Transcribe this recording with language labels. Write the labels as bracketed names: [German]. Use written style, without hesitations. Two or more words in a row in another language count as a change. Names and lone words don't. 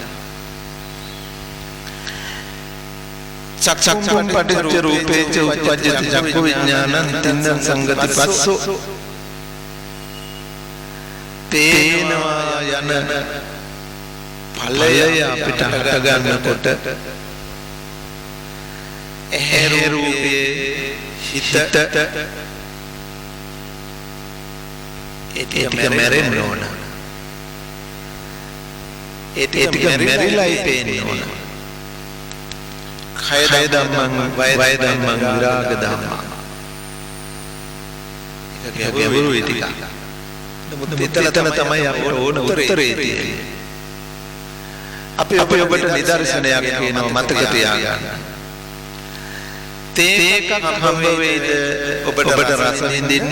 [Pali] චක්කුම් පටිච්ච රූපේච උප්පජ්ජති චක්කු විඥානං තින්න සංගති පස්සෝ [Sinhala] පේනවා යන ඵලය අපිට හට ගන්නකොට ඇහැ රූපේ හිත ඒක මැරෙන්න ඕන. ඒක මැරිලායි පේන්න ඕන. [Pali] කය ධම්මං වය ධම්මං විරාග ධම්මං. [Sinhala] ඒක ගැඹුරුයි ටික. නමුත් එතන තමයි අපිට ඕන උත්තරේ තියෙන්නේ. අපි ඔබට නිදර්ශනයක් කියනවා මතක තියාගන්න. තේකක් හම්බ වේද ඔබට රස විඳින්න?